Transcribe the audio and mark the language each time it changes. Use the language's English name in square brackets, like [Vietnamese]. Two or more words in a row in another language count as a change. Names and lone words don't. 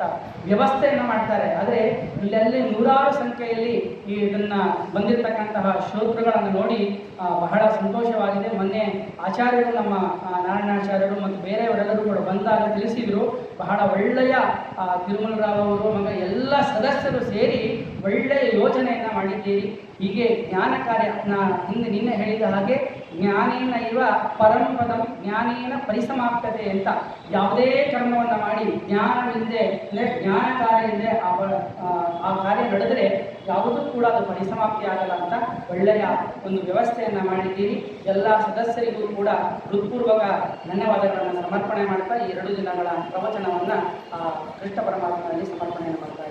[Kannada] ವ್ಯವಸ್ಥೆಯನ್ನು ಮಾಡ್ತಾರೆ, ಆದರೆ ಇಲ್ಲೆಲ್ಲಿ ನೂರಾರು ಸಂಖ್ಯೆಯಲ್ಲಿ ಇದನ್ನು ಬಂದಿರತಕ್ಕಂತಹ ಶ್ರೋತೃಗಳನ್ನು ನೋಡಿ ಬಹಳ ಸಂತೋಷವಾಗಿದೆ. ಮೊನ್ನೆ ಆಚಾರ್ಯರು, ನಮ್ಮ ನಾರಾಯಣಾಚಾರ್ಯರು ಮತ್ತು ಬೇರೆಯವರೆಲ್ಲರೂ ಕೂಡ ಬಂದಾಗ ತಿಳಿಸಿದರು, ಬಹಳ ಒಳ್ಳೆಯ ತಿರುಮಲರಾವ್ ಅವರು ಮಗ ಎಲ್ಲ ಸದಸ್ಯರು ಸೇರಿ ಒಳ್ಳೆಯ ಯೋಜನೆಯನ್ನು ಮಾಡಿದ್ದೀರಿ. ಹೀಗೆ ಜ್ಞಾನ ಕಾರ್ಯ ನಿನ್ನೆ ಹೇಳಿದ ಹಾಗೆ [Sanskrit] ಜ್ಞಾನೇನ ಇವ ಪರಂಪದಂ ಜ್ಞಾನೇನ ಪರಿಸಮಾಪ್ತತೆ [Kannada] ಅಂತ ಯಾವುದೇ ಕರ್ಮವನ್ನು ಮಾಡಿ ಜ್ಞಾನವಿಲ್ಲದೆ ಜ್ಞಾನ ಕಾರ್ಯವಿಲ್ಲದೆ ಆ ಕಾರ್ಯ ನಡೆದರೆ ಯಾವುದೂ ಕೂಡ ಅದು ಪರಿಸಮಾಪ್ತಿ ಆಗಲ್ಲ ಅಂತ ಒಳ್ಳೆಯ ಒಂದು ವ್ಯವಸ್ಥೆಯನ್ನು ಮಾಡಿದ್ದೀರಿ. ಎಲ್ಲ ಸದಸ್ಯರಿಗೂ ಕೂಡ ಹೃತ್ಪೂರ್ವಕ ಧನ್ಯವಾದಗಳನ್ನು ಸಮರ್ಪಣೆ ಮಾಡ್ತಾ ಈ 2 ದಿನಗಳ ಪ್ರವಚನವನ್ನು ಕೃಷ್ಣ ಪರಮಾತ್ಮನಲ್ಲಿ ಸಮರ್ಪಣೆಯನ್ನು ಮಾಡ್ತಾ ಇದ್ದೇನೆ.